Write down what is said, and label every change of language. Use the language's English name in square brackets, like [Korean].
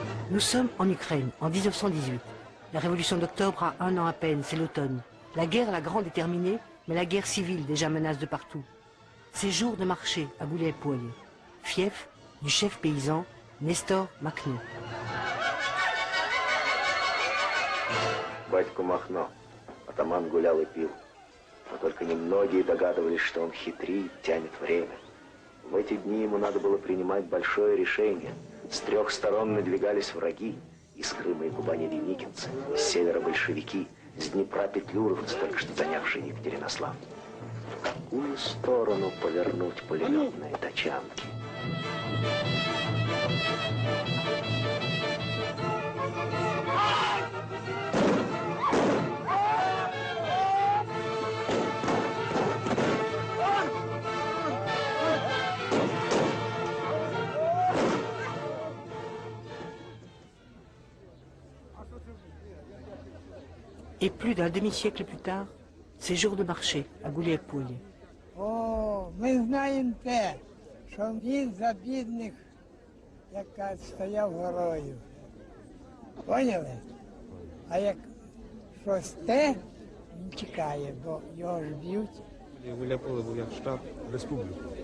[French] Nous sommes en Ukraine, en 1918. La révolution d'octobre a 1 an à peine, c'est l'automne. La guerre, la grande, est terminée, mais la guerre civile déjà menace de partout. C'est jour de marché à Gulial-Polye, fief du chef paysan Nestor Makhno. [Russian] Батько Махно, атаман гулял и пил. Но только немногие догадывались, что он хитрит, тянет время. В эти дни ему надо было принимать большое решение. С 3 сторон надвигались враги. Из Крыма и Кубани деникинцы, с севера большевики, с Днепра петлюровцы, только что занявшие Екатеринослав. В какую сторону повернуть пулеметные тачанки? [French] Et plus d'un demi-siècle plus tard, c'est jour de marché à Gulial-Polye. [Ukrainian] О, ми знаємо те, що він за бідних, яка стояв горою. Поняли? А як щось те, він чекає, бо його ж б'ють. Гуляй-Поле був як штаб республіки.